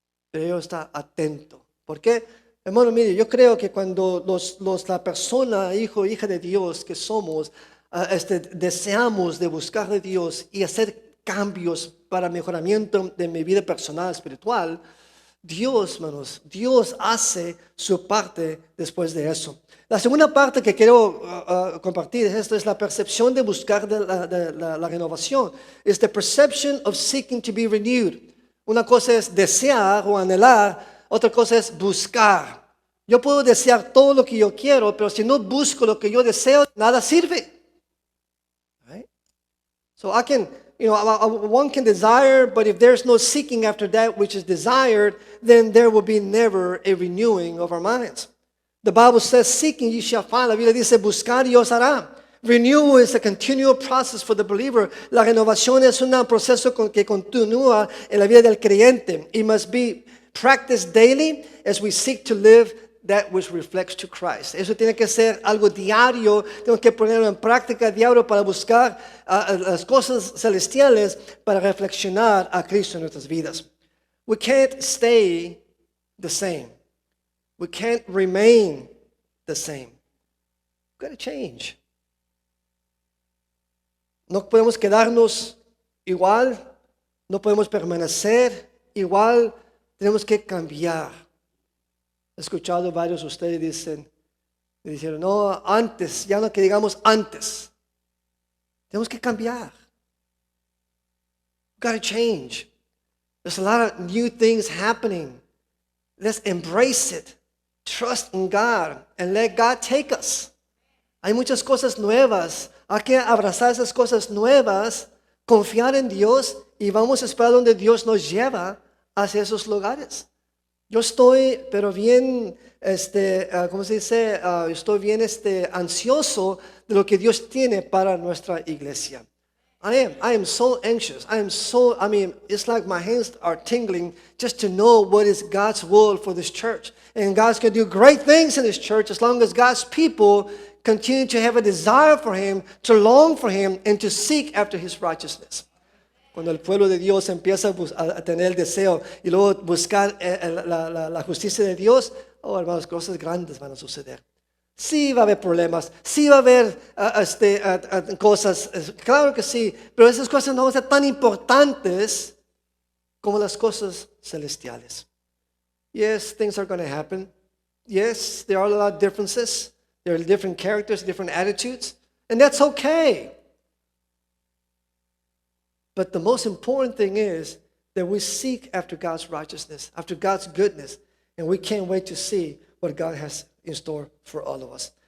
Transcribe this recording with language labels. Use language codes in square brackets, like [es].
[es] Pero ella está atento. ¿Por qué? Hermano, mire, yo creo que cuando la persona, hijo o hija de Dios que somos, deseamos de buscar de Dios y hacer cambios para mejoramiento de mi vida personal, espiritual, Dios, hermanos, Dios hace su parte después de eso. La segunda parte que quiero compartir es esto, es la percepción de buscar la renovación. [en] Es the perception of seeking to be renewed. [es] Una cosa es desear o anhelar, otra cosa es buscar. Yo puedo desear todo lo que yo quiero, pero si no busco lo que yo deseo, nada sirve. [en] Right? So one can desire, but if there's no seeking after that which is desired, then there will be never a renewing of our minds. The Bible says, seeking ye shall find. [es] La Biblia dice, buscar y os hará. [en] Renewal is a continual process for the believer. [es] La renovación es un proceso que continúa en la vida del creyente. [en] It must be practiced daily as we seek to live that which reflects to Christ. [es] Eso tiene que ser algo diario. Tenemos que ponerlo en práctica diario para buscar las cosas celestiales, para reflexionar a Cristo en nuestras vidas. [en] We can't stay the same. We can't remain the same. We've got to change. [es] No podemos quedarnos igual. No podemos permanecer igual. Tenemos que cambiar. He escuchado varios de ustedes dicen, no, antes, ya no que digamos antes. Tenemos que cambiar. [en] We've got to change. There's a lot of new things happening. Let's embrace it. Trust in God and let God take us. [es] Hay muchas cosas nuevas. Hay que abrazar esas cosas nuevas, confiar en Dios y vamos a esperar donde Dios nos lleva hacia esos lugares. Yo estoy, pero bien, ¿cómo se dice? Estoy bien ansioso de lo que Dios tiene para nuestra iglesia. [en] I am so anxious. It's like my hands are tingling just to know what is God's will for this church. And God's going to do great things in this church as long as God's people continue to have a desire for Him, to long for Him, and to seek after His righteousness. [es] Cuando el pueblo de Dios empieza a tener el deseo y luego buscar la justicia de Dios, oh hermanos, cosas grandes van a suceder. Sí va a haber problemas, sí va a haber cosas, claro que sí, pero esas cosas no van a ser tan importantes como las cosas celestiales. [en] Yes, things are going to happen. Yes, there are a lot of differences. There are different characters, different attitudes, and that's okay. But the most important thing is that we seek after God's righteousness, after God's goodness, and we can't wait to see what God has in store for all of us.